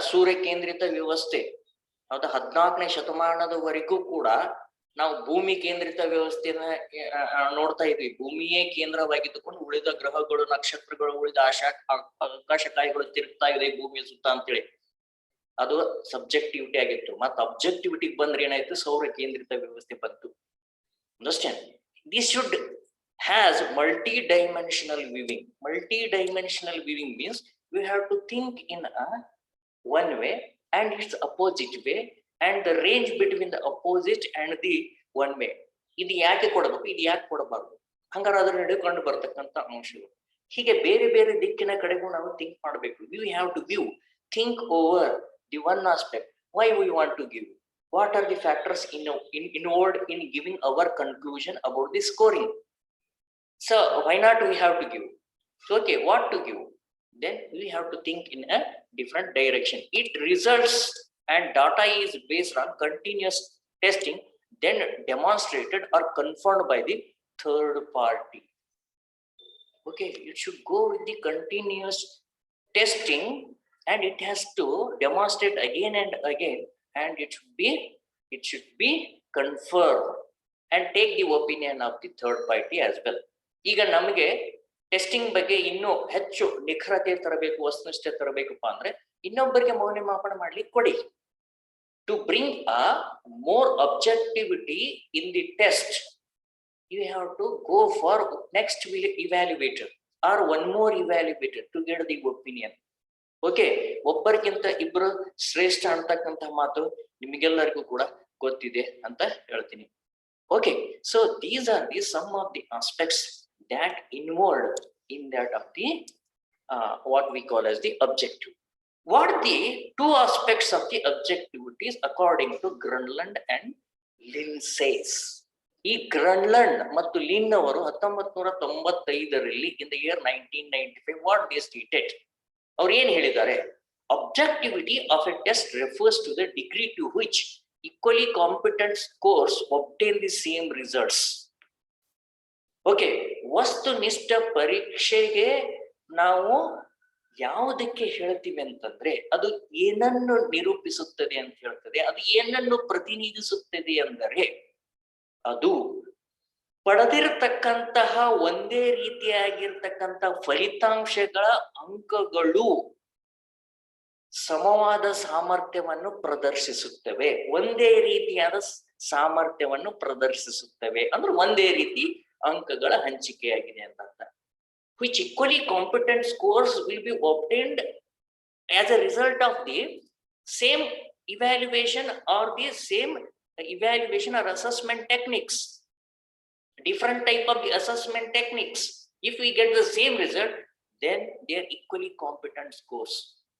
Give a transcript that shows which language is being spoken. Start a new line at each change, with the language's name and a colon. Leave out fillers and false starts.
Kannada: ಸೂರ್ಯ ಕೇಂದ್ರಿತ ವ್ಯವಸ್ಥೆ, ಹೌದಾ, 14ನೇ ಶತಮಾನದವರೆಗೂ ಕೂಡ ನಾವು ಭೂಮಿ ಕೇಂದ್ರಿತ ವ್ಯವಸ್ಥೆನ ನೋಡ್ತಾ ಇದ್ವಿ. ಭೂಮಿಯೇ ಕೇಂದ್ರವಾಗಿದ್ದುಕೊಂಡು ಉಳಿದ ಗ್ರಹಗಳು, ನಕ್ಷತ್ರಗಳು, ಉಳಿದ ಆಕಾಶಕಾಯಿಗಳು ತಿರುಗ್ತಾ ಇದೆ ಭೂಮಿಯ ಸುತ್ತ ಅಂತೇಳಿ. ಅದು ಸಬ್ಜೆಕ್ಟಿವಿಟಿ ಆಗಿತ್ತು. ಮತ್ತೆ ಅಬ್ಜೆಕ್ಟಿವಿಟಿಗೆ ಬಂದ್ರೆ ಏನಾಯ್ತು, ಸೌರ ಕೇಂದ್ರಿತ ವ್ಯವಸ್ಥೆ ಬಂತು.
English: Understand? This should has multi-dimensional viewing. Multi-dimensional viewing means we have to think in a one way and its opposite way, and the range between the opposite and the one way.
Kannada: ಇದು ಯಾಕೆ ಕೊಡಬೇಕು, ಇದು ಯಾಕೆ ಕೊಡಬಾರ್ದು, ಹಂಗಾರೆ ಅದ್ರ ನಡುಕೊಂಡು ಬರ್ತಕ್ಕಂಥ ಅಂಶಗಳು. ಹೀಗೆ ಬೇರೆ ಬೇರೆ ದಿಕ್ಕಿನ ಕಡೆಗೂ ನಾವು ಥಿಂಕ್ ಮಾಡಬೇಕು.
English: We have to view, think over the one aspect. Why we want to give? What are the factors involved in giving our conclusion about the scoring? So why not we have to give? Okay, what to give? Then we have to think in a different direction. It results and data is based on continuous testing, then demonstrated or confirmed by the third party. Okay, it should go with the continuous testing, and it has to demonstrate again and again, and it should be confirmed and take the opinion of the third party as well.
Kannada: ಈಗ ನಮಗೆ testing ಬಗ್ಗೆ ಇನ್ನೂ ಹೆಚ್ಚು ನಿಖರತೆ ತರಬೇಕು, ವಸ್ತುನಿಷ್ಠತೆ ತರಬೇಕಪ್ಪ ಅಂದ್ರೆ ಇನ್ನೊಬ್ಬರಿಗೆ ಮೌಲ್ಯಮಾಪನ ಮಾಡ್ಲಿಕ್ಕೆ ಕೊಡಿ.
English: To bring a more objectivity in the test, you have to go for next evaluator or one more evaluator to get the opinion.
Kannada: Okay, ಒಬ್ಬರಿಗಿಂತ ಇಬ್ರು ಶ್ರೇಷ್ಠ ಅಂತಕ್ಕಂಥ ಮಾತು ನಿಮಗೆಲ್ಲರಿಗೂ ಕೂಡ ಗೊತ್ತಿದೆ ಅಂತ ಹೇಳ್ತೀನಿ.
English: Okay, so these are the some of the aspects that involved in that of the what we call as the objective. What are the two aspects of the objectivities according to Grunland and Lin says?
Kannada: ಈ ಗ್ರನ್ಲಂಡ್ ಮತ್ತು Lin ಅವರು 1995ರಲ್ಲಿ
English: in the year 1995 what they stated,
Kannada: ಅವ್ರು ಏನ್ ಹೇಳಿದ್ದಾರೆ?
English: Objectivity of a test refers to the degree to which equally competent scores obtain the same results.
Kannada: Okay, ವಸ್ತುನಿಷ್ಠ ಪರೀಕ್ಷೆಗೆ ನಾವು ಯಾವುದಕ್ಕೆ ಹೇಳ್ತೀವಿ ಅಂತಂದ್ರೆ ಅದು ಏನನ್ನು ನಿರೂಪಿಸುತ್ತದೆ ಅಂತ ಹೇಳ್ತದೆ, ಅದು ಏನನ್ನು ಪ್ರತಿನಿಧಿಸುತ್ತದೆ ಅಂದರೆ ಅದು ಪಡೆದಿರತಕ್ಕಂತಹ ಒಂದೇ ರೀತಿಯಾಗಿರ್ತಕ್ಕಂಥ ಫಲಿತಾಂಶಗಳ ಅಂಕಗಳು ಸಮವಾದ ಸಾಮರ್ಥ್ಯವನ್ನು ಪ್ರದರ್ಶಿಸುತ್ತವೆ, ಒಂದೇ ರೀತಿಯಾದ ಸಾಮರ್ಥ್ಯವನ್ನು ಪ್ರದರ್ಶಿಸುತ್ತವೆ ಅಂದ್ರೆ ಒಂದೇ ರೀತಿ ಅಂಕಗಳ ಹಂಚಿಕೆಯಾಗಿದೆ ಅಂತ ಅರ್ಥ.
English: which equally competent scores will be obtained as a result of the same evaluation or the same evaluation or assessment techniques, different type of the assessment techniques. If we get the same result, then they are equally competent scores.